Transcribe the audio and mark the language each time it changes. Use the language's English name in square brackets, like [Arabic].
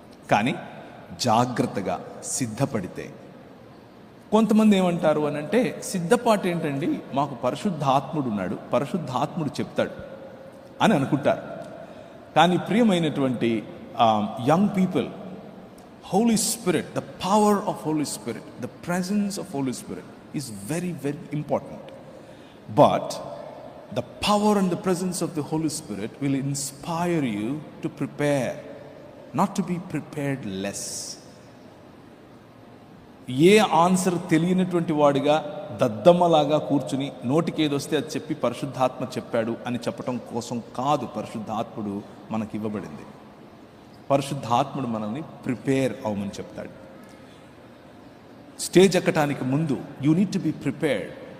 [Telugu] కానీ జాగ్రత్తగా సిద్ధపడితే, కొంతమంది ఏమంటారు అని అంటే, సిద్ధపాటు ఏంటండి, మాకు పరిశుద్ధాత్ముడు ఉన్నాడు, పరిశుద్ధాత్ముడు చెప్తాడు అని అనుకుంటారు. కానీ ప్రియమైనటువంటి young people, [English] Holy Spirit, the power of Holy Spirit, the presence of Holy Spirit is very, very important. But the power and the presence of the Holy Spirit will inspire you to prepare, not to be prepared less. [Telugu] ఏ answer తెలియనటువంటి వాడిగా దద్దమ్మలాగా కూర్చుని నోటికి ఏదొస్తే అది చెప్పి పరిశుద్ధాత్మ చెప్పాడు అని చెప్పటం కోసం కాదు పరిశుద్ధాత్ముడు మనకి ఇవ్వబడింది. పరిశుద్ధాత్ముడు మనల్ని ప్రిపేర్ అవ్వమని చెప్తాడు. స్టేజ్ ఎక్కటానికి ముందు [English] You need to be prepared.